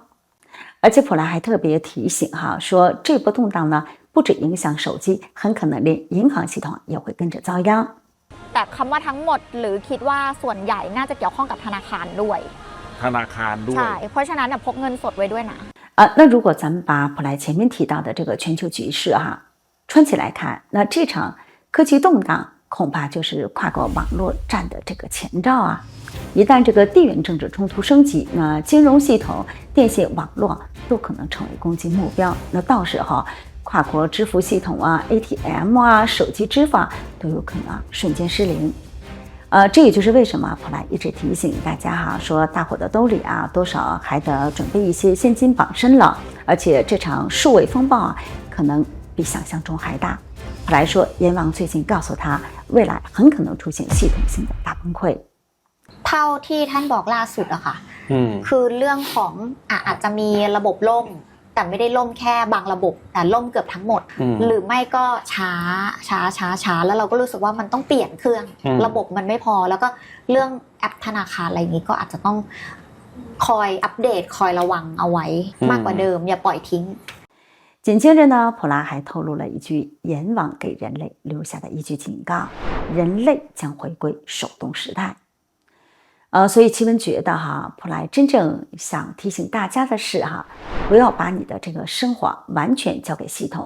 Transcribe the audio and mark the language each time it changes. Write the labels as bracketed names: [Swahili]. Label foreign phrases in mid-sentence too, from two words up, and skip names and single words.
[Chinese] 而且普莱还特别提醒说这波动荡呢，不止影响手机，很可能连银行系统也会跟着遭殃。 [Thai] แต่คำว่าทั้งหมดหรือคิดว่าส่วนใหญ่น่าจะเกี่ยวข้องกับธนาคารด้วย ธนาคารด้วย ใช่เพราะฉะนั้นพกเงินสดไว้ด้วยนะ [Chinese] 那如果咱们把普莱前面提到的这个全球局势串起来看，那这场科技动荡恐怕就是跨国网络战的这个前兆一旦这个地缘政治冲突升级，那金融系统、电信网络都可能成为攻击目标。那到时候跨国支付系统ATM 手机支付都有可能瞬间失灵。这也就是为什么普莱一直提醒大家说大伙的兜里多少还得准备一些现金傍身了，而且这场数位风暴可能比想象中还大。普莱说阎王最近告诉他，未来很可能出现系统性的大崩溃。 [Thai] เท่าที่ท่านบอกล่าสุดค่ะคือเรื่องของอาจจะมีระบบล่มแต่ไม่ได้ล่มแค่บางระบบแต่ล่มเกือบทั้งหมดหรือไม่ก็ช้าแล้วเราก็รู้สึกว่ามันต้องเปลี่ยนเครื่องระบบมันไม่พอแล้วก็เรื่องแอปธนาคารอะไรอย่างนี้ก็อาจจะต้องคอยอัปเดตคอยระวังเอาไว้มากกว่าเดิมอย่าปล่อยทิ้ง [Chinese] 紧接着呢，普拉还透露了一句阎王给人类留下的一句警告：人类将回归手动时代。所以奇文觉得哈，普莱真正想提醒大家的是哈，不要把你的这个生活完全交给系统。